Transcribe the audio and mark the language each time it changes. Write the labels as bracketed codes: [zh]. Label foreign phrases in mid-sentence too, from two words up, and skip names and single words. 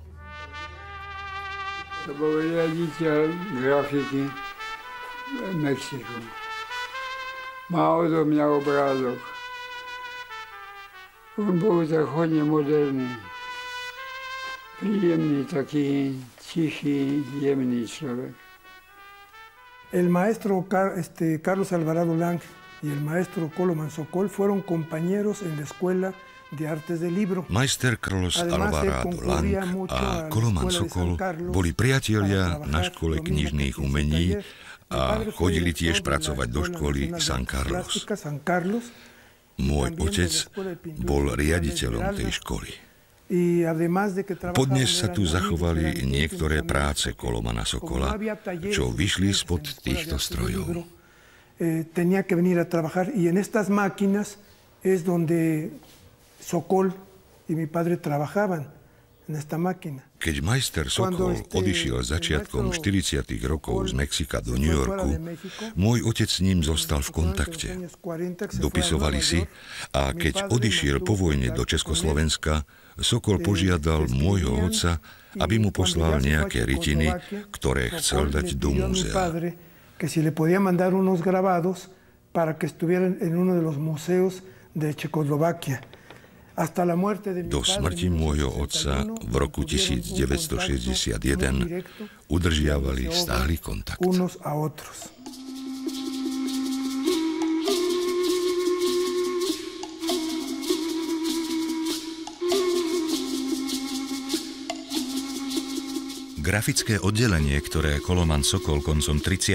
[sk] To bol riaditeľ grafiky v Mexiku. Má odo mňa obrázok. On bol tak hodne moderný. Príjemný, taký tichý, jemný človek. [es] El maestro Carlos Alvarado Lang y el maestro Coloman Sokol fueron compañeros en la escuela de artes del libro. [sk] Majster Carlos Alvarado Lang a Coloman Sokol boli priatelia na škole knižných umení a chodili tiež pracovať do školy San Carlos. Môj otec bol riaditeľom tej školy. Podnes sa tu zachovali niektoré práce Colomana Sokola, čo vyšli spod týchto strojov. [es] Tenía que venir a trabajar y en estas máquinas es donde Sokol y mi padre trabajaban en esta máquina. [sk] Keď majster Sokol odišiel začiatkom 40. rokov z Mexika do New Yorku, môj otec s ním zostal v kontakte. Dopisovali si a keď odišiel po vojne do Československa, Sokol požiadal môjho otca, aby mu poslal nejaké rytiny, ktoré chcel dať do múzea. [es] Que si le podía mandar unos grabados para que estuvieran en uno de los museos de Checoslovaquia. [sk] Do smrti môjho otca v roku 1961 udržiavali stály kontakt. Grafické oddelenie, ktoré Coloman Sokol koncom 30.